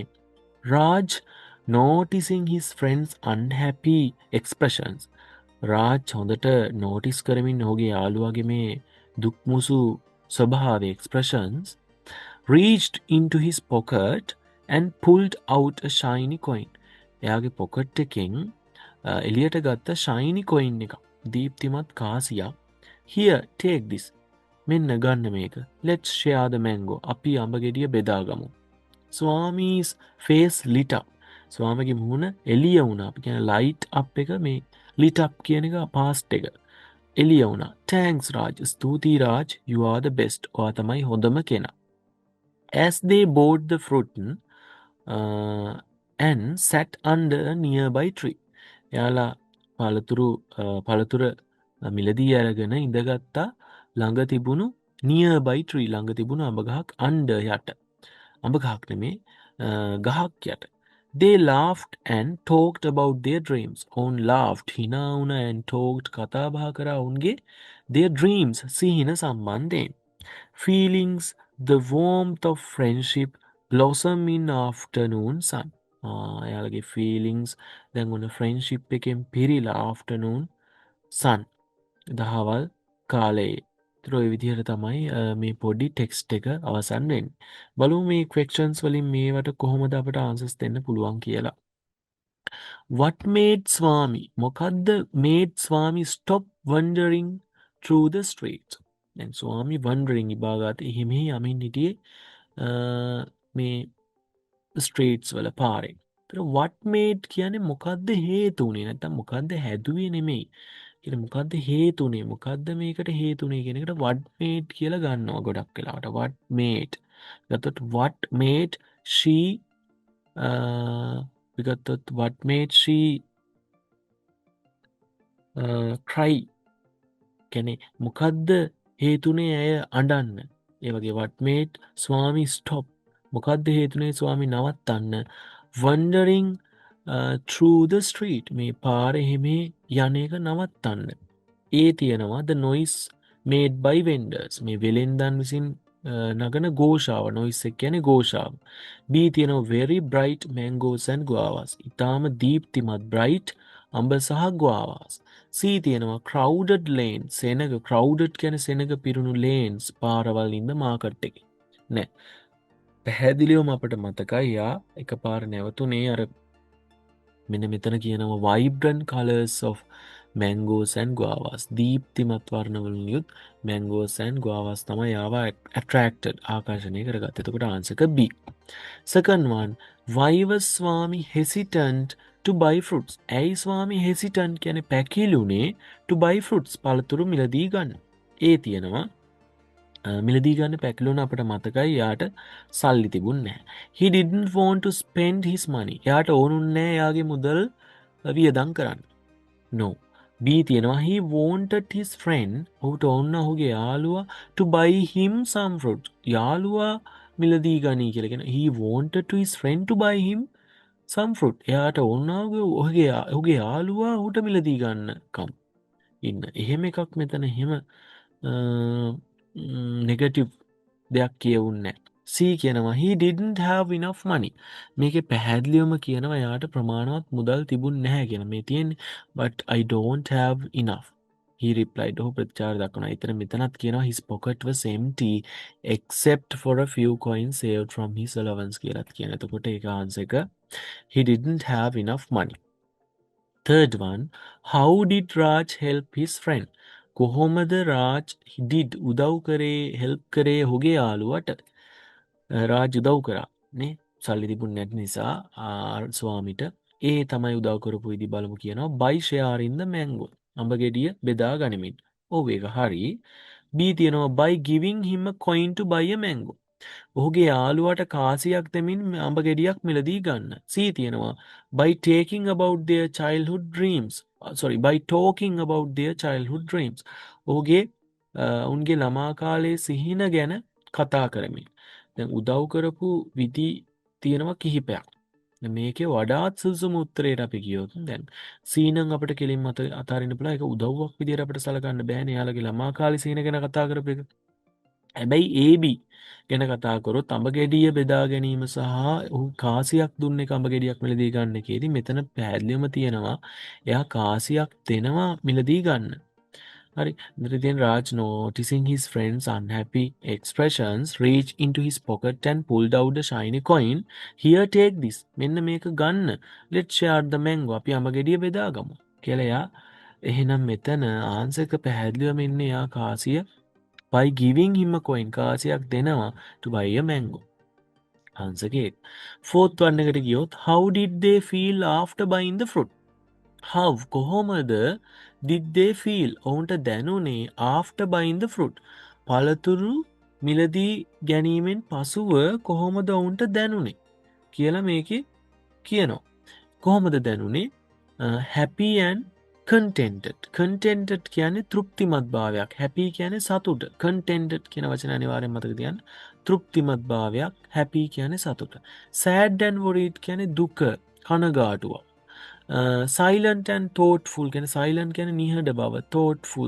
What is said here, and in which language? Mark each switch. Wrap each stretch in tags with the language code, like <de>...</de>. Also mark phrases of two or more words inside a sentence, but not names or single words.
<en>Raj, noticing his friend's unhappy expressions,</en> <si>රාජ් හොඳට නෝටිස් කරමින් ඔහුගේ යාළුවගේ මේ දුක්මුසු ස්වභාවයේ</si> <en>expressions, reached into his pocket and pulled out a shiny coin.</en> <si>එයාගේ පොකට් එකෙන් එළියට ගත්ත</si> <en>shiny coin</en> <si>එක, දීප්තිමත් කාසියක්.</si> <en>Here, take this.</en> <si>මෙන්න ගන්න මේක.</si> <en>Let's share the mango.</en> <si>අපි අඹ ගෙඩිය බෙදාගමු.</si> <en>Swami's face lit up.</en> <si>ස්වාමගේ මුහුණ එළිය වුණා. අපි කියන</si> <en>light up</en> <si>එක මේ</si> <en>lit up</en> <si>කියන එක past එක. එළිය වුණා.</si> <en>Thanks Raj. ස්තුතියි Raj. You are the best.</en> <si>ඔයා තමයි හොඳම කෙනා.</si> <en>As they bought the fruit and sat under a nearby tree.</en> <si>එයාලා පළතුර මිලදී අරගෙන ඉඳගත්තා ළඟ තිබුණු</si> <en>nearby tree</en> <si>ළඟ තිබුණු අඹ ගහක් under යට. අඹ ගහක් නෙමේ ගහක් යට.</si> <en>They laughed and talked about their dreams.</en> <si>ඔවුන් laughed hina වුණා</si> <en>and talked</en> <si>කතා බහ කරා ඔවුන්ගේ</si> <en>their dreams</en> <si>සිහින සම්බන්ධයෙන්.</si> <en>Feelings, the warmth of friendship blossom in afternoon sun.</en> <si>එයාලගේ feelings දැන් ඔන්න friendship එකෙන් පිරීලා</si> <en>afternoon sun</en> <si>දහවල් කාලයේ. ඒතර ඔය විදිහට තමයි මේ පොඩි ටෙක්ස්ට් එක අවසන් වෙන්නේ. බලමු මේ questions වලින් මේවට කොහොමද අපට answers දෙන්න පුළුවන් කියලා.</si> <en>What made Swami? මොකද්ද made Swami stop wandering through the streets?</en> <si>දැන් ස්වාමි wandering ඉබාගත හිමි යමින් හිටියේ මේ streets වල පාරේ. ඒතර</si> <en>what made</en> <si>කියන්නේ මොකද්ද හේතු උනේ නැත්නම් මොකද්ද හැදුවේ නෙමෙයි. කියන්නේ මොකද්ද හේතුනේ මොකද්ද මේකට හේතුනේ කියන එකට</si> <en>what made</en> <si>කියලා ගන්නවා ගොඩක් වෙලාවට.</si> <en>what made ගත්තොත් what made she ගත්තොත් what made she cry</en> <si>කියන්නේ මොකද්ද හේතුනේ ඇය අඬන්න. ඒ වගේ</si> <en>what made</en> <si>ස්වාමි stop මොකද්ද හේතුනේ ස්වාමි නවත්තන්න.</si> <en>wandering through the street</en> <si>මේ පාරේ හිමේ යන එක නවත්තන්න. ඒ තියෙනවා</si> <en>the noise made by vendors</en> <si>මේ වෙලෙන්දන් විසින් නගන ഘോഷාව noise එක කියන්නේ ഘോഷාව.</si> <en>B තියෙනවා very bright mangoes and guavas</en> <si>ඊටාම දීප්තිමත්</si> <en>bright</en> <si>අඹ සහ</si> <en>guavas.</en> <si>C තියෙනවා</si> <en>crowded lanes</en> <si>සෙනග crowded කියන්නේ සෙනග පිරුණු lanes පාරවල්</si> <en>in the market</en> <si>එකේ. නෑ පැහැදිලිවම අපට මතකයි යා එකපාර නැවතුනේ අර මෙන්න මෙතන කියනවා</si> <en>vibrant colors of mangoes and guavas</en> <si>දීප්තිමත් වර්ණවලින් යුත්</si> <en>mangoes and guavas</en> <si>තමයි ආව attracted ආකර්ෂණය කරගත්තේ. එතකොට answer එක B.</si> <en>Second one, why was Swami hesitant to buy fruits?</en> <si>ඇයි ස්වාමි hesitant කියන්නේ පැකිලුනේ</si> <en>to buy fruits</en> <si>පළතුරු මිලදී ගන්න. ඒ තියෙනවා මිලදී ගන්න පැකිලුණ අපට මතකයි යාට සල්ලි තිබුණ නැහැ.</si> <en>He didn't want to spend his money.</en> <si>යාට ඕනුන්නේ නැහැ යාගේ මුදල් වියදම් කරන්න.</si> <en>No. B තියෙනවා he wanted his friend</en> <si>ඔහුට ඕන ඔහුගේ යාළුවා</si> <en>to buy him some fruit.</en> <si>යාළුවා මිලදී ගනී කියලා කියන</si> <en>he wanted to his friend to buy him some fruit.</en> <si>එයාට ඕන ඔහුගේ යාළුවා ඔහුට මිලදී ගන්නකම් ඉන්න. එහෙම එකක් මෙතන එහෙම negative දෙයක් කියවුන්නේ නැහැ.</si> <en>C කියනවා he didn't have enough money.</en> <si>මේකේ පැහැදිලිවම කියනවා යාට ප්‍රමාණවත් මුදල් තිබුණ නැහැ කියන මේ තියෙන්නේ</si> <en>but I don't have enough. He replied.</en> <si>ඔහු ප්‍රතිචාර දක්වනවා. ඊතර මෙතනත් කියනවා</si> <en>his pocket was empty except for a few coins saved from his allowance</en> <si>කියලාත් කියන. එතකොට ඒක answer එක</si> <en>he didn't have enough money. Third one, how did Raj help his friend?</en> <si>කොහොමද රාජ් did උදව් කරේ help කරේ ඔහුගේ යාළුවට? රාජ් උදව් කරා නේ සල්ලි තිබුණ නැති නිසා ස්වාමිට. ඒ තමයි උදව් කරපු විදි බලමු කියනවා</si> <en>by sharing the mango.</en> <si>අඹ ගෙඩිය බෙදා ගනිමින්. ඔව් ඒක හරි. B තියෙනවා</si> <en>by giving him a coin to buy a mango.</en> <si>ඔහුගේ යාළුවට කාසියක් දෙමින් අඹ ගෙඩියක් මිලදී ගන්න.</si> <en>C තියෙනවා by taking about their childhood dreams. by talking about their childhood dreams.</en> <si>ඔහුගේ උන්ගේ ළමා කාලයේ සිහින ගැන කතා කරමින්. දැන් උදව් කරපු විදි තියෙනවා කිහිපයක්. මේකේ වඩාත් සුදුසුම උත්තරේට අපි ගියොත් දැන් සීනන් අපිට කෙලින්ම අතාරින්න පුළුවන්. ඒක උදව්වක් විදියට අපිට සලකන්න බෑනේ. යාළුවගේ ළමා කාලේ සීන ගැන කතා කරපු එක. හැබැයි AB ගැන කතා කරොත් අඹ ගෙඩිය බෙදා ගැනීම සහ ඔහු කාසියක් දුන්නේ අඹ ගෙඩියක් මිලදී ගන්න එකේදී මෙතන පැහැදිලිවම තියෙනවා එයා කාසියක් දෙනවා මිලදී ගන්න. Hari,</si> <en>then Raj, noticing his friend's unhappy expressions, reached into his pocket and pulled out a shiny coin. Here, take this.</en> <si>මෙන්න මේක ගන්න.</si> <en>Let's share the mango.</en> <si>අපි අඹ ගෙඩිය බෙදාගමු. කියලා එයා එහෙනම් මෙතන ආන්සර් එක පැහැදිලිවම ඉන්නේ එයා කාසිය</si> <en>by giving him a coin</en> <si>කාසියක් දෙනවා</si> <en>to buy a mango. Answer එක. Fourth one</en> <si>එකට ගියොත්</si> <en>how did they feel after buying the fruit?</en> <si>How කොහොමද</si> <en>did they feel</en> <si>ඔවුන්ට දැනුනේ</si> <en>after buying the fruit</en> <si>පළතුරු මිලදී ගැනීමෙන් පසුව කොහොමද ඔවුන්ට දැනුනේ කියලා මේකේ කියනවා. කොහොමද දැනුනේ?</si> <en>happy and contented</en> <si>කියන්නේ තෘප්තිමත් භාවයක්. happy කියන්නේ සතුට. contented කියන වචන අනිවාර්යෙන් මතක තියාගන්න. තෘප්තිමත් භාවයක්. happy කියන්නේ සතුට.</si> <en>sad and worried</en> <si>කියන්නේ දුක, කනගාටුව.</si> <en>silent and thoughtful</en> <si>ගැන සයිලන්ට් ගැන නිහඬ බව තෝට්ෆුල්.</si>